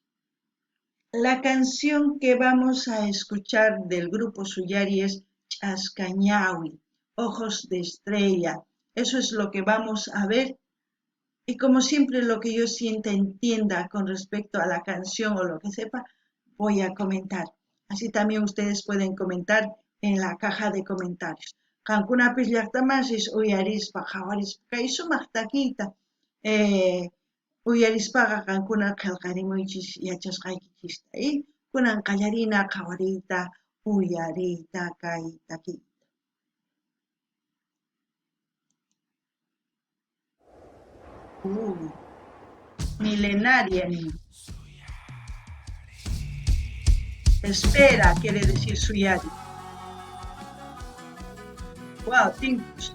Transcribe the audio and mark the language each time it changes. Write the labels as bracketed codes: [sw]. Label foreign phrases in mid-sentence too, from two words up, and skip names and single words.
[es] La canción que vamos a escuchar del grupo Suyari es Chascañawi, Ojos de Estrella. Eso es lo que vamos a ver. Y como siempre lo que yo sienta, entienda con respecto a la canción o lo que sepa, voy a comentar. Así también ustedes pueden comentar en la caja de comentarios. [qu] Qankunapis llaqtamasis uyarispa qhawarispa kay sumaq takiyta uyarispaqa qankuna qillqarimuychis yachasqaykichista kunan qallarina qhawariyta uyariyta kay takiyta. [es] Milenaria niña. Espera, quiere decir Suyari. Wow, tiempos.